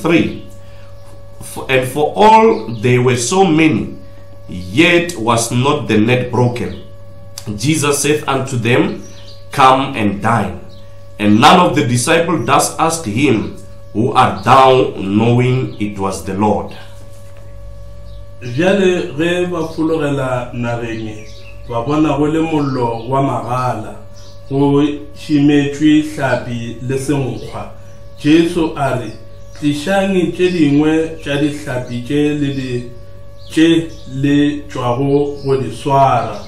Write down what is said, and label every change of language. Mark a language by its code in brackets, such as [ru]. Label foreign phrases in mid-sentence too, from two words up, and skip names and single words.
[en] And for all they were so many, yet was not the net broken. Jesus saith unto them, Come and dine. And none of the disciples thus asked him, Who art thou, knowing it was the Lord. [nso] Jale re ba fulogela nageng ba bona go le mollo wa magala go shimetšwe hlapi le senkgwa. Jesu a re, tlišang tše dingwe tša dihlapi tše le tšwago go di swara.